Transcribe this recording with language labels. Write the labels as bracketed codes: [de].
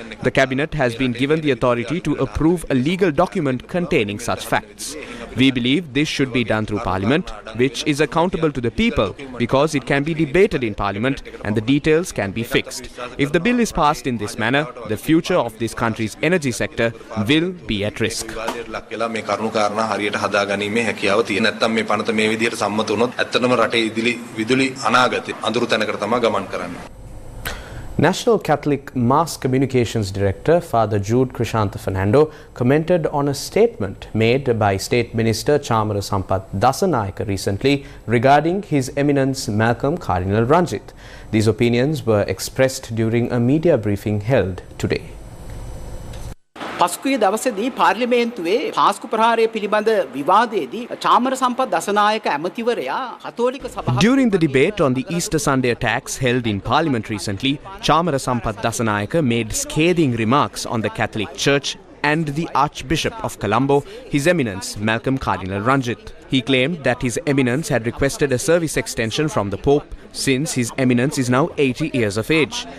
[en] The cabinet has been given the authority to approve a legal document containing such facts. We believe this should be done through Parliament, which is accountable to the people because it can be debated in Parliament and the details can be fixed. If the bill is passed in this manner, the future of this country's energy sector will be at risk. [si] මේ කරුණු කාරණා හරියට හදාගැනීමේ හැකියාව තියෙන නැත්නම් මේ පනත මේ විදිහට සම්මත වුණොත් ඇත්තටම රටේ විදුලි අනාගතේ අඳුරු තැනකට තමයි ගමන් කරන්නේ. [en] National Catholic Mass Communications Director Father Jude Fernando commented on a statement made by State Minister Chamara Sampath Dasanayake recently regarding His Eminence Malcolm Cardinal Ranjith. These opinions were expressed during a media briefing held today. [si] පසුගිය දවසේදී පාර්ලිමේන්තුවේ පාස්කු ප්‍රහාරය පිළිබඳ විවාදයේදී චාමර සම්පත් දසනායක ඇමතිවරයා කතෝලික සභාව [en] During the debate on the Easter Sunday attacks held in Parliament recently, Chamara Sampath Dasanayake made scathing remarks on the Catholic Church and the Archbishop of Colombo, His Eminence Malcolm Cardinal Ranjith. He claimed that His Eminence had requested a service extension from the Pope since His Eminence is now 80 years of age.